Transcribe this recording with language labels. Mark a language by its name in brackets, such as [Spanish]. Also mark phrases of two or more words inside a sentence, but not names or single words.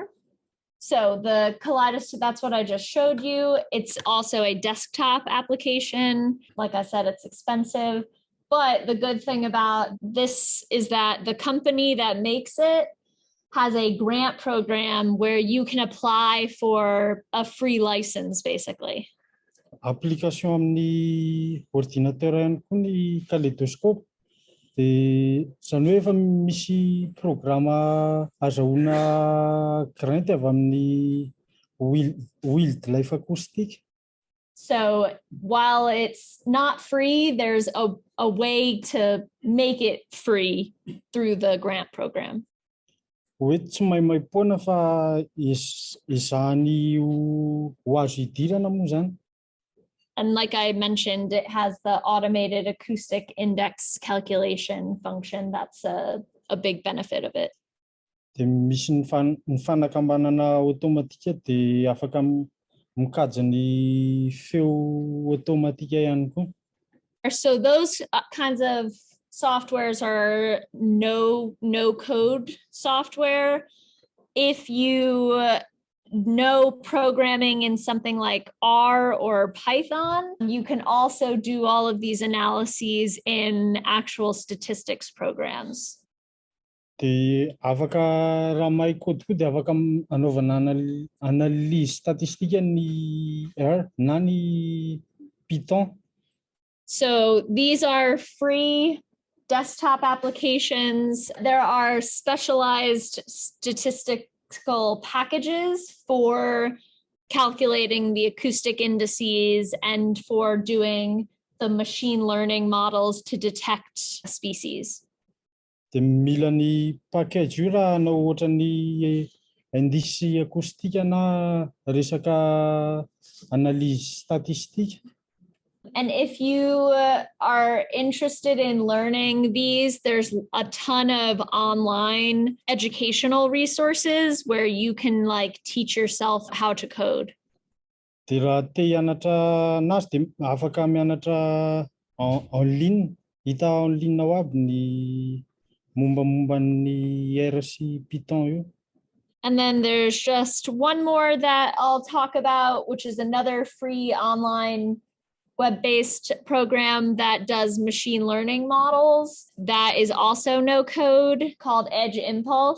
[English] So the Kaleidoscope, that's what I just showed you. It's also a desktop application. Like I said, it's expensive. But the good thing about this is that the company that makes it has a grant program where you can apply for a free license, basically. [Malagasy] Application amin'ny ordinateur ihany koa ny Kaleidoscope. Dia izany hoe efa misy programa azahoana grant avy amin'ny [English] wildlife acoustic. So while it's not free, there's a way to make it free through the grant program. [Malagasy] Hoe tsy maimaipoana fa izahany ho azo idirana moa zany. [English] And like I mentioned, it has the automated acoustic index calculation function. That's a big benefit of it. [Malagasy] Dia misy ny fanakambanana automatika dia afaka mikajy ny feo automatika ihany koa. [English] So those kinds of softwares are no code software. If you know programming in something like R or Python, you can also do all of these analyses in actual statistics programs. [Malagasy] Dia afaka raha mahay code koa dia afaka anaovana [French] analyse statistique [Malagasy] ny R na ny Python. [English] So these are free desktop applications. There are specialized statistical packages for calculating the acoustic indices and for doing the machine learning models to detect species. [Malagasy] Dia mila ny package io raha anao ohatra ny indisy akoustika na resaka [French] analyse statistique. [English] And if you are interested in learning these, there's a ton of online educational resources where you can like teach yourself how to code. [Malagasy] Dia raha te hianatra anazy dia afaka mianatra [French] en ligne, [Malagasy] hita [French] en ligne [Malagasy] ao aby ny mombamomba ny R sy Python io. [English] And then there's just one more that I'll talk about, which is another free online web-based program that does machine learning models that is also no code, called Edge Impulse.